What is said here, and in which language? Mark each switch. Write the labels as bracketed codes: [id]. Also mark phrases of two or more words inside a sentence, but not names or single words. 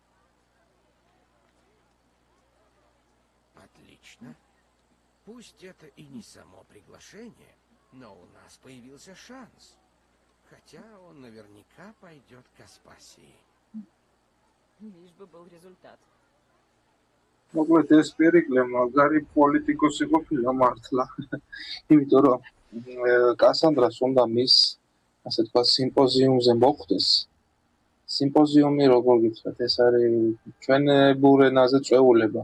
[ru] Отлично. Пусть это и не само приглашение, но у нас появился шанс. Хотя он наверняка пойдет к Аспасии. Лишь бы был результат. [ka] მოკლედ ეს პერიკლე მაგარი პოლიტიკოსი ყოფილა მართლა. იმიტომ რომ კასანდრას უნდა მის ასე თქვა სიმპოზიუმზე მოხვდეს. სიმპოზიუმი როგორ გითხრათ, ეს არის ჩვენ ბურენაზე წვეულება.